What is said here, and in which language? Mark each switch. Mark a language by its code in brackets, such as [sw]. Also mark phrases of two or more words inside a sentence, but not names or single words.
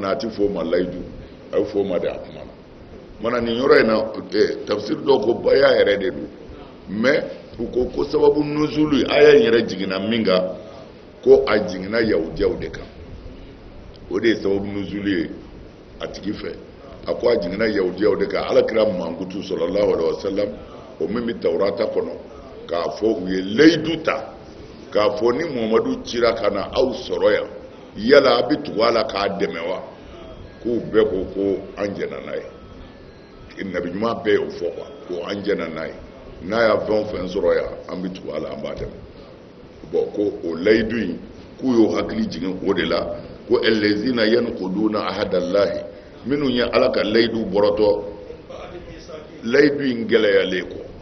[bm] na a tɛ fɔ o ma layidu a bɛ fɔ o ma de a kuma na mana nin yɔrɔ in na tafsir dɔw ko baya yɛrɛ de don mais ko [ar] سبب النزول [bm] aya yɛrɛ jiginna min kan ko a jiginna yahudiyaw de kan o de ye [ar] سبب النزول [bm] ye a tigi fɛ a ko a jiginna yahudiyaw de kan alakira mankutu [ar] صلى الله عليه وسلم [bm] o min bɛ tawurata kɔnɔ k'a fɔ u ye layidu ta k'a fɔ ni muhamadu cira ka na aw sɔrɔ yan yala a bɛ tugu a la k'a dɛmɛ wa k'u bɛɛ ko an jɛna n'a ye nabi ɲuman bɛɛ y'o fɔ ko an jɛna n'a ye n'a y'a fɛn o fɛn sɔrɔ yan an bɛ tugu a la an b'a dɛmɛ bon ko o layidu in k'u y'o hakili jigin o de la ko [ar] الذين ينقضون عهد الله [bm] minnu ye ala ka layidu bɔrɔtɔ layidu in gɛlɛyalen kɔ